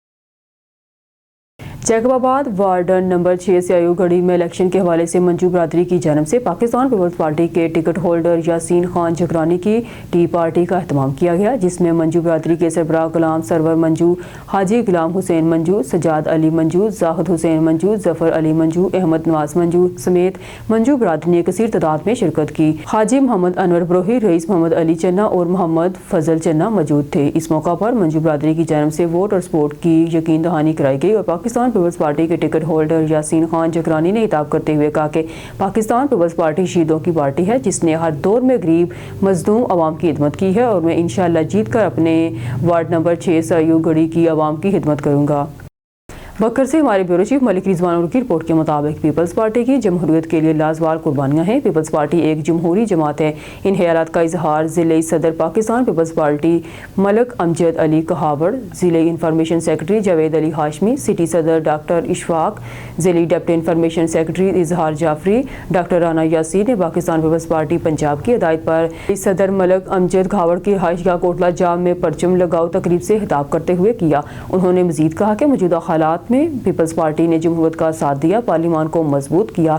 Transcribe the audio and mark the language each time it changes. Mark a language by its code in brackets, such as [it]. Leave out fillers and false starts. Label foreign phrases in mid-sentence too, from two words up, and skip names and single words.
[ur] جیکب آباد وارڈن نمبر 6 سے آیوگڑھی میں الیکشن کے حوالے سے منجو برادری کی جانب سے پاکستان پیپلز پارٹی کے [en] ticket holder [ur] یاسین خان جکرانی کی [en] tea party [ur] کا اہتمام کیا گیا، جس میں منجو برادری کے سربراہ غلام سرور منجو، حاجی غلام حسین منجو، سجاد علی منجو، زاہد حسین منجو، ظفر علی منجو، احمد نواز منجو سمیت منجو برادری نے کثیر تعداد میں شرکت کی. حاجی محمد انور بروہی، رئیس محمد علی چنا اور محمد فضل چنا موجود تھے. اس موقع پر منجو برادری کی جانب سے ووٹ اور سپورٹ کی یقین دہانی کرائی گئی اور پاکستان پیپلز پارٹی کے [en] ticket holder [ur] یاسین خان جکرانی نے خطاب کرتے ہوئے کہا کہ پاکستان پیپلز پارٹی شہیدوں کی پارٹی ہے، جس نے ہر دور میں غریب مظلوم عوام کی خدمت کی ہے اور میں ان شاء اللہ جیت کر اپنے وارڈ نمبر 6 سے آیوگڑھی کی عوام کی خدمت کروں گا. بکر سے ہمارے بیورو چیف ملک رضوان کی رپورٹ کے مطابق پیپلز پارٹی کی جمہوریت کے لیے لازوال قربانیاں ہیں. پیپلز پارٹی ایک جمہوری جماعت ہے. ان خیالات کا اظہار ضلع صدر پاکستان پیپلز پارٹی ملک امجد علی کہاوڑ، ضلع [en] information secretary [ur] جاوید علی ہاشمی، سٹی صدر ڈاکٹر اشفاق، ضلع [en] deputy information secretary [ur] اظہار جعفری، ڈاکٹر رانا یاسین نے پاکستان پیپلز پارٹی پنجاب کی ہدایت پر صدر ملک امجد کہاوڑ کی ہاشیہ کوٹلہ جام میں پرچم لگاؤ تقریب سے خطاب کرتے ہوئے کیا. انہوں نے مزید کہا کہ موجودہ حالات میں پیپلز پارٹی نے جمہوریت کا ساتھ دیا، پارلیمان کو مضبوط کیا.